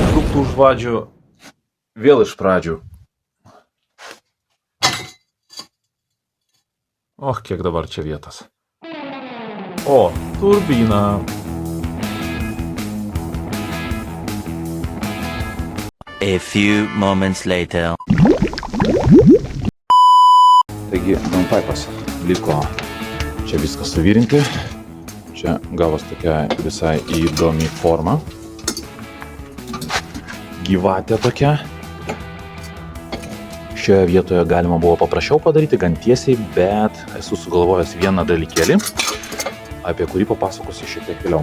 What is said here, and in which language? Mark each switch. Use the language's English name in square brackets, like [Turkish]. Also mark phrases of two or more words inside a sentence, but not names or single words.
[Lithuanian] tų žvadžių vėl iš pradžių. Kiek dabar čia vietos. Turbina. [English] A few moments later. [Lithuanian] Taigi, downpipas liko čia viską suvirinti. Čia gavos tokia visai įdomi forma. Gyvatė tokia. Šioje vietoje galima buvo paprasčiau padaryti, gan tiesiai, bet esu sugalvojęs vieną dalykėlį, apie kurį papasakosiu šiek tiek vėliau.